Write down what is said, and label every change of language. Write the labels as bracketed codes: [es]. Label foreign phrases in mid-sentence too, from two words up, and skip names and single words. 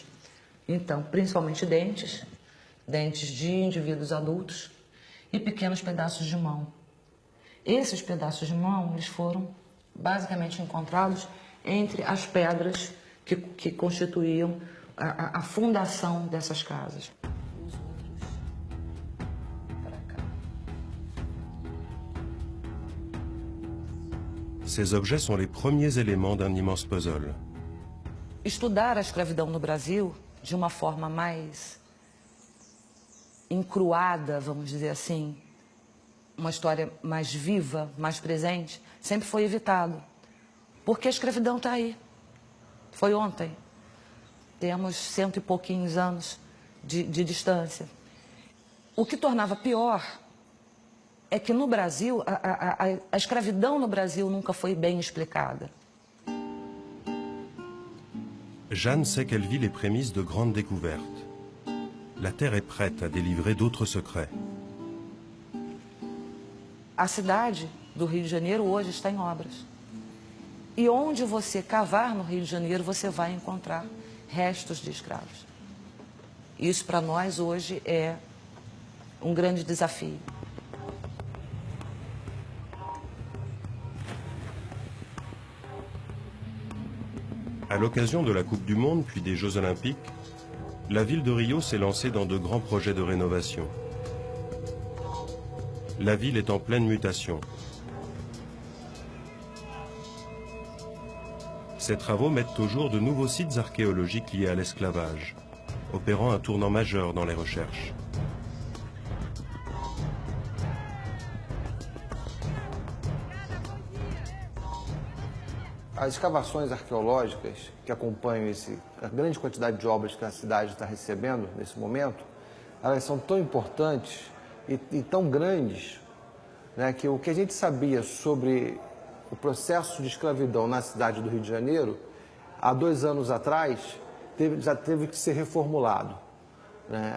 [pt] Então, principalmente dentes de indivíduos adultos e pequenos pedaços de mão. Esses pedaços de mão, eles foram basicamente encontrados entre as pedras que constituíam a fundação dessas casas. [fr] Ces objets sont les premiers éléments d'un immense puzzle. [pt] Estudar a escravidão no Brasil de uma forma mais encruada, vamos dizer assim, uma história mais viva, mais presente, sempre foi evitado. Porque a escravidão está aí. Foi ontem. Temos 100 e pouquinhos anos de distância. O que tornava pior é que no Brasil, a escravidão no Brasil nunca foi bem explicada. [fr] Jeanne sait qu'elle vit les prémices de grandes découvertes. La Terre est prête à délivrer d'autres secrets. [pt] A cidade do Rio de Janeiro hoje está em obras. E onde você cavar no Rio de Janeiro, você vai encontrar restos de escravos. Isso para nós hoje é um grande desafio. [fr] À l'occasion de la Coupe du Monde puis des Jeux Olympiques, la ville de Rio s'est lancée dans de grands projets de rénovation. La ville est en pleine mutation. Ces travaux mettent au jour de nouveaux sites archéologiques liés à l'esclavage, opérant un tournant majeur dans les recherches. [pt] As escavações arqueológicas que acompanham a grande quantidade de obras que a cidade está recebendo nesse momento, elas são tão importantes e tão grandes, né, que o que a gente sabia sobre o processo de escravidão na cidade do Rio de Janeiro, há 2 anos atrás, já teve que ser reformulado, né?